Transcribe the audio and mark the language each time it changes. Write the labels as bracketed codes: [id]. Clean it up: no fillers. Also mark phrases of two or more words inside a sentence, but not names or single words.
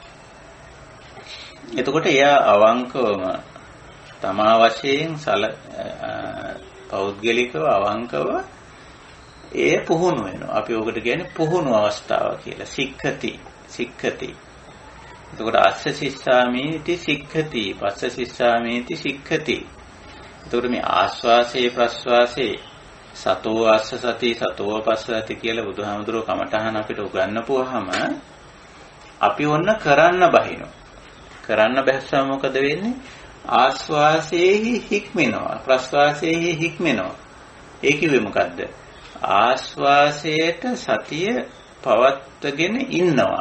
[si] එතකොට එයා අවංකවම තමා වශයෙන් පෞද්ගලිකව අවංකව ඒ පුහුණු වෙනවා. අපි ඔකට කියන්නේ පුහුණු අවස්ථාව කියලා. [pi] සික්ඛති. එතකොට අස්ස සිස්සාමීති සික්ඛති, පස්ස සිස්සාමීති සික්ඛති. [si] එතකොට මේ ආස්වාසේ ප්‍රස්වාසේ [pi] සතෝ අස්ස සති සතෝ පස්සති [si] කියලා බුදුහාමුදුරුවෝ කමඨහන අපිට උගන්වපුවාම අපි ඔන්න කරන්න බහිනවා. කරන්න බැස්සම මොකද වෙන්නේ? ආස්වාසේහි හික්මෙනවා, ප්‍රස්වාසේහි හික්මෙනවා. ඒ කිව්වේ මොකද්ද? ආස්වාසයට සතිය පවත්වගෙන ඉන්නවා.